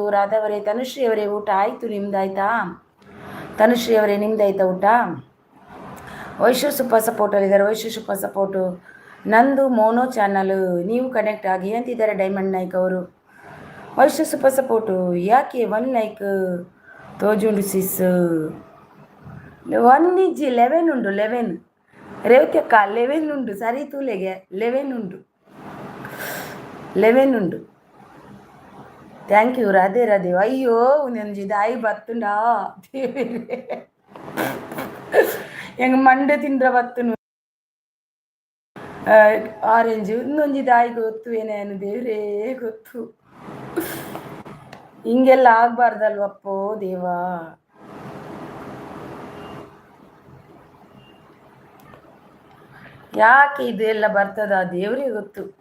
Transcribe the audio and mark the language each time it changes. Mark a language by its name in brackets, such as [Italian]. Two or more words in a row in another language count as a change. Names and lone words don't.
[Kannada] ರಾಧಾ ಅವರೇ, ತನುಶ್ರೀ ಅವರೇ ಊಟ ಆಯಿತು, ನಿಮ್ದು ಆಯಿತಾ? ತನುಶ್ರೀ ಅವರೇ ನಿಮ್ದು ಆಯಿತಾ ಊಟ? ವೈಶು ಸೂಪರ್ ಸಪೋರ್ಟಲ್ಲಿದ್ದಾರೆ. ವೈಶು [English] super support. [Kannada] ನಂದು [English] mono channel, [Kannada] ನೀವು ಕನೆಕ್ಟ್ ಆಗಿ ಅಂತಿದ್ದಾರೆ ಡೈಮಂಡ್ ನಾಯ್ಕ್ ಅವರು. ವೈಶು [English] super support. [Kannada] ಯಾಕೆ 1 ಲೈಕ್ ತೋಜುಂಡು ಸಿಸ್? [Tulu] 1 ಇಜ್ಜಿ 11 ಉಂಡು. 11 ರೇವತಿ ಅಕ್ಕ 11 ಉಂಡು. ಸರಿ ತೂಲೆಗೆ 11 ಉಂಡು. 11 ಉಂಡು. [English] thank you. ರಾಧೆ ರಾಧೆ. [Tulu] ಅಯ್ಯೋ ಒಂದೊಂದು ದಾಯಿ ಬತ್ತುಂಡಾ ದೇವರೇ, ಹೆಂಗೆ ಮಂಡೆ ತಿಂದ್ರ ಬತ್ತುನು. ಆರೆಂಜು ಇನ್ನೊಂದು ದಾಯಿ ಗೊತ್ತು ಏನೇನು ದೇವರೇ ಗೊತ್ತು. [Kannada] ಹಿಂಗೆಲ್ಲ ಆಗ್ಬಾರ್ದಲ್ವಪ್ಪೋ ದೇವಾ. ಯಾಕೆ ಇದು ಎಲ್ಲ ಬರ್ತದ ದೇವರಿಗೆ ಗೊತ್ತು.